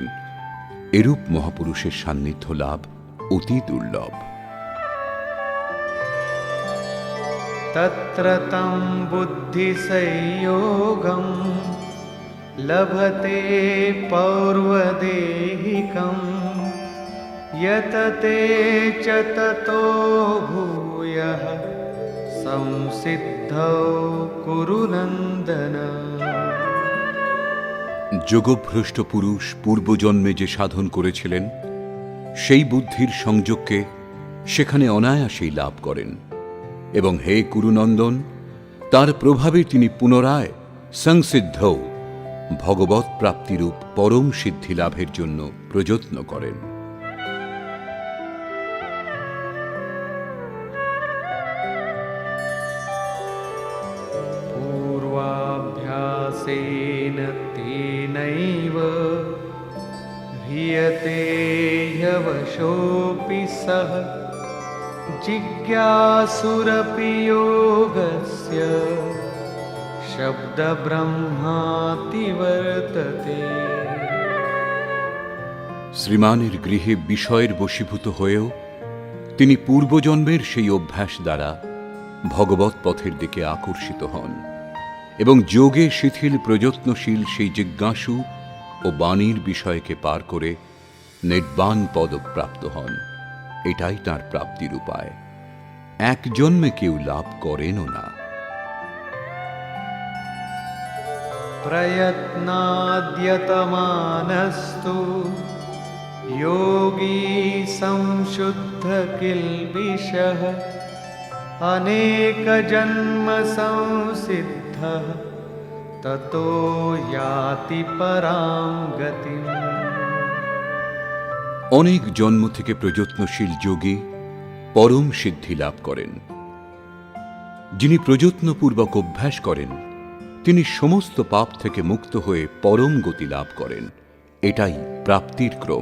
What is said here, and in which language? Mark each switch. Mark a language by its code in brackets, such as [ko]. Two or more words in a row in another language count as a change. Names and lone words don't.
[bn] এরূপ মহাপুরুষের সান্নিধ্য লাভ অতি দুর্লভ। [sa] তত্র তং বুদ্ধিসংযোগং লভতে পৌর্বদেহিকং यतते च ततो भूयः संसिद्धौ कुरु नन्दन। [bn] যোগভ্রষ্ট পুরুষ পূর্বজন্মে যে সাধন করেছিলেন, সেই বুদ্ধির সংযোগকে সেখানে অনায়াসেই লাভ করেন, এবং হে কুরুনন্দন, তার প্রভাবে তিনি পুনরায় সংসিদ্ধ ভগবৎ প্রাপ্তিরূপ পরম সিদ্ধি লাভের জন্য প্রযত্ন করেন। [sa] पूर्वाभ्यासेन तेनैव ह्रियते ह्यवशोऽपि सः जिज्ञासुरपि योगस्य शब्दब्रह्माति वर्तते। [bn] শ্রীমানের গৃহে বিষয়ের বশীভূত হয়েও তিনি পূর্বজন্মের সেই অভ্যাস দ্বারা ভগবৎ পথের দিকে আকর্ষিত হন, এবং যোগে শিথিল প্রযত্নশীল সেই জিজ্ঞাসু ও বাণীর বিষয়কে পার করে নির্বাণ পদক প্রাপ্ত হন। এটাই তাঁর প্রাপ্তির উপায়। এক জন্মে কেউ লাভ করেনও না। [sa] प्रयत्नाद्यतमानस्तु योगी संशुद्ध किल्बिषः अनेकजन्म संसिद्धः ततो याति परां गतिम्। [bn] অনেক জন্ম থেকে প্রযত্নশীল যোগী পরম সিদ্ধি লাভ করেন। যিনি প্রযত্নপূর্বক অভ্যাস করেন, তিনি সমস্ত পাপ থেকে মুক্ত হয়ে পরম গতি লাভ করেন। এটাই প্রাপ্তির ক্রম।